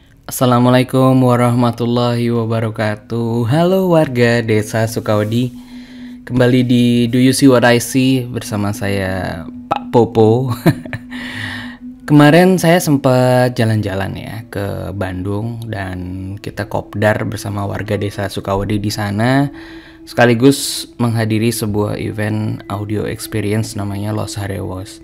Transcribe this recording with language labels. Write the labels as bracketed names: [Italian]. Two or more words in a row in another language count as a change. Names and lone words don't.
[Indonesian] Assalamualaikum warahmatullahi wabarakatuh. Halo warga desa Sukawedi. Kembali di Do You See What I See bersama saya Pak Popo. Kemarin saya sempat jalan-jalan ya ke Bandung dan kita kopdar bersama warga desa Sukawedi di sana, sekaligus menghadiri sebuah [English] event audio experience [Indonesian] namanya Los Harewos.